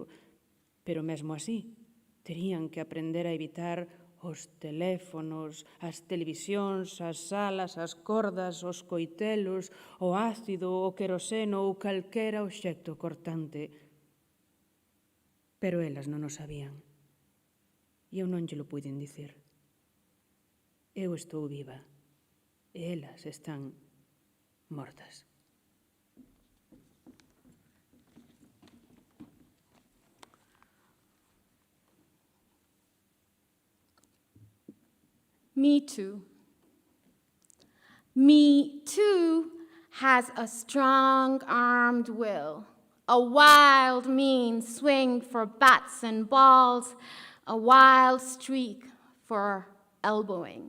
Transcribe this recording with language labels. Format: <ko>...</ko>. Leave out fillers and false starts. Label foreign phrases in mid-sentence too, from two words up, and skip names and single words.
<gl>Pero mesmo así, terían que aprender a evitar os teléfonos, as televisións, as salas, as cordas, os coitelos, o ácido, o queroseno ou calquera obxecto cortante. Pero elas non o sabían. E eu non lle lo puiden dicir. Eu estou viva e elas están mortas.</gl> <en>Me Too. Me Too has a strong-armed will, a wild, mean swing for bats and balls, a wild streak for elbowing.</en>